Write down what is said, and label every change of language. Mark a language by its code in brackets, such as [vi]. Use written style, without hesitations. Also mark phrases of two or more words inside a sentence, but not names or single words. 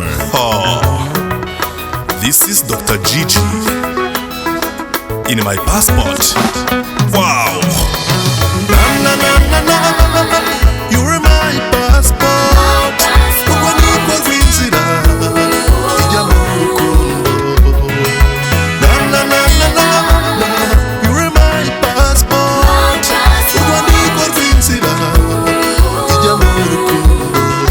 [en] Oh, this is Dr. Gigi in my passport. Wow. Na na na na na, you're my passport. [rw] Uwaniko kwinzira ijya mu rukundo. [en] Na na na na na, you're my passport. [rw] Uwaniko kwinzira ijya mu rukundo.